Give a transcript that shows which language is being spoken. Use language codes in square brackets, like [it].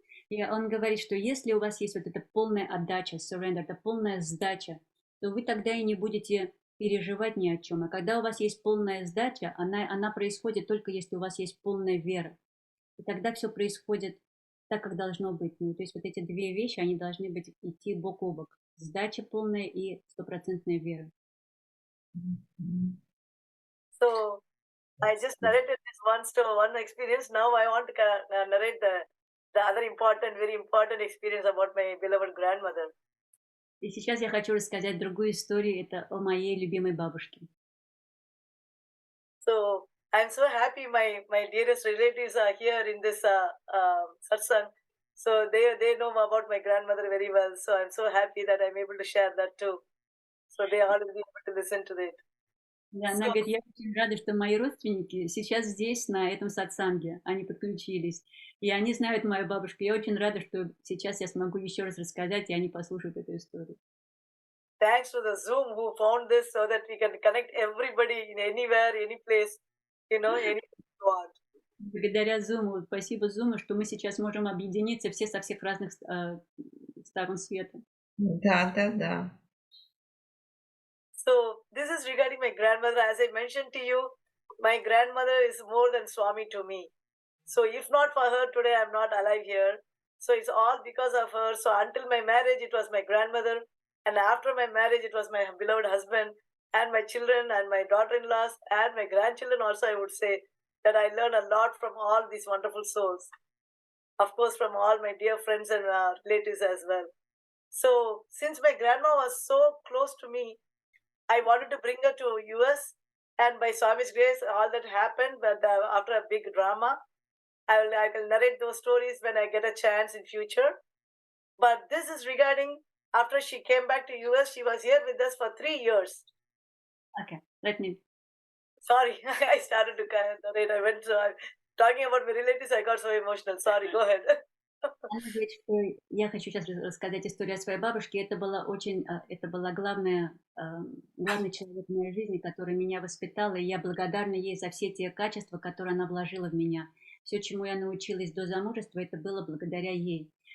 [ru] И он говорит, что если у вас есть вот эта полная отдача, surrender, это полная сдача, то вы тогда и не будете переживать ни о чем. А когда у вас есть полная сдача, она происходит только если у вас есть полная вера. И тогда все происходит так, как должно быть. То есть вот эти две вещи, они должны быть идти бок о бок. Сдача полная и стопроцентная вера. [en] So, I just narrated this one experience. Now I want to narrate the other very important experience about my beloved grandmother. [ru] И сейчас я хочу рассказать другую историю. Это о моей любимой бабушке. [en] So, I'm so happy my dearest relatives are here in this satsang. So they know about my grandmother very well. So I'm so happy that I'm able to share that too. So they all will be able to listen to it. [ru] Да, она говорит, я очень рада, что мои родственники сейчас здесь, на этом сатсанге, они подключились. И они знают мою бабушку. Я очень рада, что сейчас я смогу еще раз рассказать, и они послушают эту историю. [en] Thanks to the Zoom who found this so that we can connect everybody in anywhere, any place, anywhere you want. [ru] Благодаря Zoom, спасибо Zoom, что мы сейчас можем объединиться все со всех разных сторон света. Да. [en] So this is regarding my grandmother. As I mentioned to you, my grandmother is more than Swami to me. So if not for her today, I'm not alive here. So it's all because of her. So until my marriage, it was my grandmother. And after my marriage, it was my beloved husband and my children and my daughter-in-laws and my grandchildren also, I would say that I learned a lot from all these wonderful souls. Of course, from all my dear friends and relatives as well. So since my grandma was so close to me, I wanted to bring her to US, and by Swami's grace, all that happened. But after a big drama, I will narrate those stories when I get a chance in future. But this is regarding after she came back to US. She was here with us for 3 years. Okay, let me. Sorry, I started to narrate. I went talking about my relatives. I got so emotional. Sorry, go ahead. [ru] Она говорит, что я хочу сейчас рассказать историю о своей бабушке. Это была главный человек в моей жизни, который меня воспитала, и я благодарна ей за все те качества, которые она вложила в меня. Все, чему я научилась до замужества, это было благодаря ей.